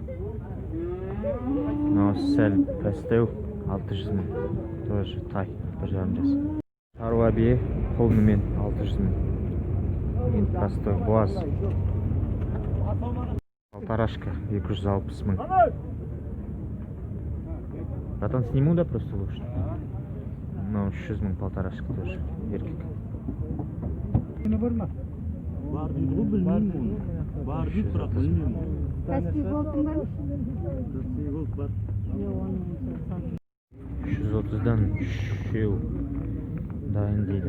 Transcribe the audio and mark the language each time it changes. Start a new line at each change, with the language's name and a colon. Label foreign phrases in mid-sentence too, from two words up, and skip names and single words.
Kazakh: Мынау сәл пәстеу 600 мың. Тоже тай 1,5 жасар. Шаруа бие құлыны мен 600 мың. Енді простой буаз. Полторашка 260 мың.
Russian: Братан, сниму да просто лучше.
Kazakh: Ну, 300 мың полторашка тоже. Еркек. Бар дейді ғой, білмеймін оны. Бар дейді, бірақ білмеймін. Каспий голдың бар ма? Каспий голд бар. 330-дан 3 дайын дейді.